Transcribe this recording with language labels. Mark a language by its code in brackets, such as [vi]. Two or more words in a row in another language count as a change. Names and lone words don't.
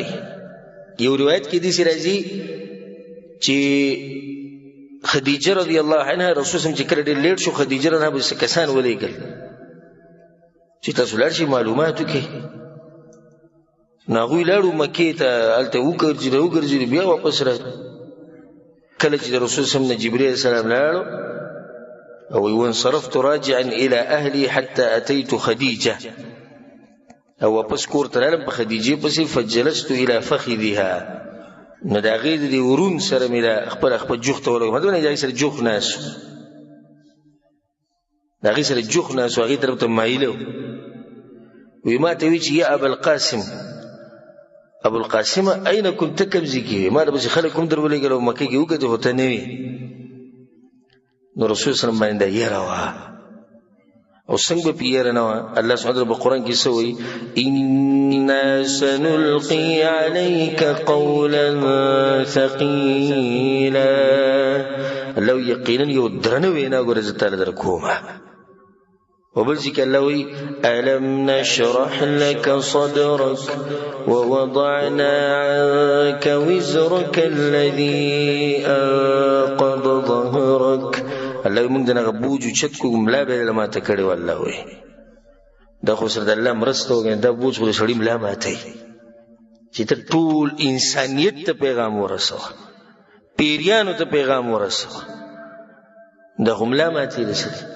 [ps] یو روایت کې داسې راځي چې خدیجه رضی الله عنها رسول صلی الله علیه وسلم چې کله ډېر لیټ شو خدیجه رضی الله عنها به کسان ولېږل چې تاسو لاړ شئ معلومات وکړئ. نو هغوی لاړو مکې ته هلته وګرځېدو بیا واپس راغلو. کله چې د رسول صلی الله علیه وسلم نه جبرئیل علیه السلام لاړو او [ar] وانصرفت راجعا الى اهلي حتى اتيت خدیجه [ps] او واپس کور ته رالم په خدیجې پسې [ar] فجلست الى فخذها [ps] نو د هغې د ورون سره مې د خپل جوخ ته ورغلم. د هغې سره جوخ ناست د هغې سره جوخ ناست هغې طرف ته مایله وی ما ته وی چې [ar] یا ابو القاسم اين كنت [ps] کوم ځای کې ما د بسې خلک کوم در ولېږل او مکې کې وکتې خو ته نه وې. نو رسول صلی الله علیه وسلم باندې یره وه او څنګه به پې یره نه وه. الله سبحانه وتعالی په قرآن کې څه وایي [ar] انا سنلقي عليك قولا ثقيلا [ps] الله یقینا یو درنه وینا ګوره زه تاله در کومه. [ar] وبل ذكر الله ألم نشرح لك صدرك ووضعنا عنك وزرك الذي أنقض ظهرك الله [ps] موږ دغه بوج اوچت کوو ملا به له ماته کړې والله وایي دا خو سره د الله مرسته وکړي دا بوج خو د سړي ملا ماتوي چې ته ټول انسانیت ته پیغام ورسوه پیریانو ته پیغام ورسوه دا خو ملا ماتوي د سړي.